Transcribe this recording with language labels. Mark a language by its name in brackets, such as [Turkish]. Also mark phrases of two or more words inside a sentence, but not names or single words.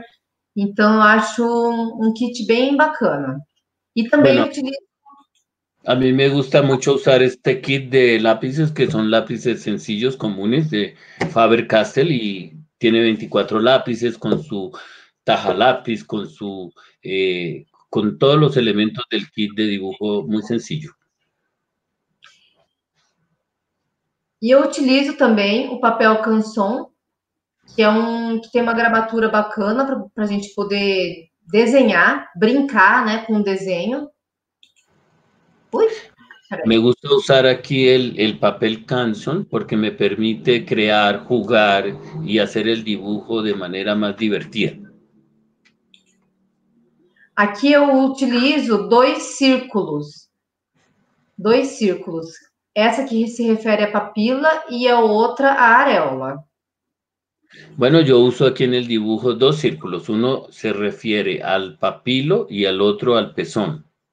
[Portuguese] Então, eu acho um kit bem bacana. E também utilizo... [Spanish] A mí me gusta mucho usar este kit de lápices, que son lápices sencillos, comunes, de Faber-Castell, y tiene 24 lápices con su taja lápiz, con todos los elementos del kit de dibujo muy sencillo. [Portuguese] E eu utilizo também o papel canson, que tem uma gramatura bacana para a gente poder desenhar, brincar, né, com o desenho. [Spanish] Me gusta usar aquí el papel canson porque me permite crear, jugar y hacer el dibujo de manera más divertida. [Portuguese] Aqui eu utilizo dois círculos. Essa que se refere à papila [Spanish] y a otra a areola. Bueno, yo uso aquí en el dibujo dos círculos. Uno se refiere al papilo y al otro al pezón.